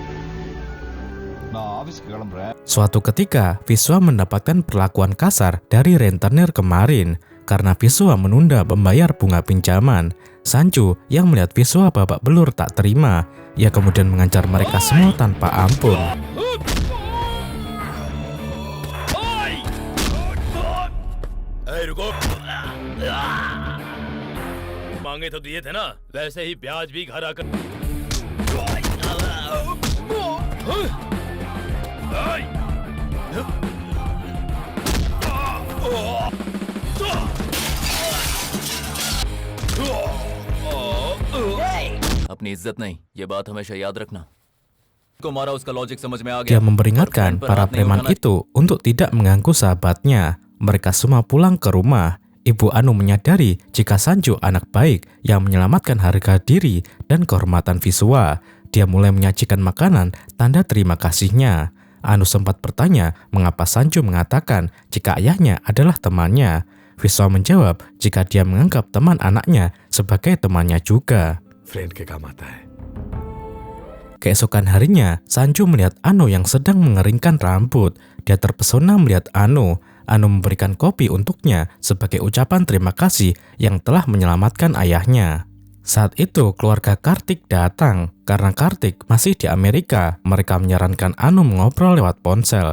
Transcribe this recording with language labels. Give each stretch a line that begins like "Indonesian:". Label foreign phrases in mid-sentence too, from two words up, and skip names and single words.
Indonesian: Suatu ketika, Viswa mendapatkan perlakuan kasar dari rentenir kemarin karena Viswa menunda membayar bunga pinjaman. Sanju yang melihat Viswa babak belur tak terima. Ia kemudian mengancam mereka semua tanpa ampun.
Hindi: मांगे तो दिए थे ना, वैसे ही ब्याज भी घर आकर। अपनी इज्जत नहीं, ये बात हमेशा याद रखना। को मारा उसका लॉजिक समझ में आ गया।
Indonesian: Dia memperingatkan para preman itu untuk tidak mengganggu sahabatnya. Mereka semua pulang ke rumah. Ibu Anu menyadari jika Sanju anak baik yang menyelamatkan harga diri dan kehormatan Viswa. Dia mulai menyajikan makanan tanda terima kasihnya. Anu sempat bertanya mengapa Sanju mengatakan jika ayahnya adalah temannya. Viswa menjawab jika dia menganggap teman anaknya sebagai temannya juga.
Hindi: फ्रेंड के काम आता है।
Indonesian: Keesokan harinya, Sanju melihat Anu yang sedang mengeringkan rambut. Dia terpesona melihat Anu. Anu memberikan kopi untuknya sebagai ucapan terima kasih yang telah menyelamatkan ayahnya. Saat itu keluarga Kartik datang. Karena Kartik masih di Amerika, mereka menyarankan Anu mengobrol lewat ponsel.